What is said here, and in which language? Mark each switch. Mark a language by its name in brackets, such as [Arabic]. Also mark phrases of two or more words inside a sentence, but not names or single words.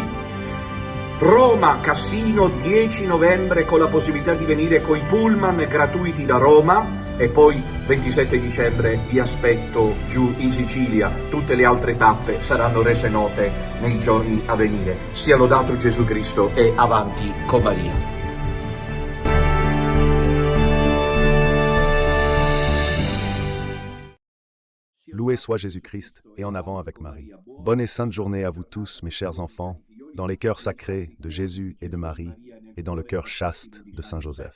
[Italian] Roma, Cassino, 10 novembre con la possibilità di venire coi pullman gratuiti da Roma. E poi 27 dicembre vi aspetto giù in Sicilia. Tutte le altre tappe saranno rese note nei giorni a venire. Sia lodato Gesù Cristo e avanti con Maria. [French] Loué soit Jésus-Christ et en avant avec Marie. Bonne et sainte journée à vous tous, mes chers enfants, dans les cœurs sacrés de Jésus et de Marie, et dans le cœur chaste de Saint Joseph.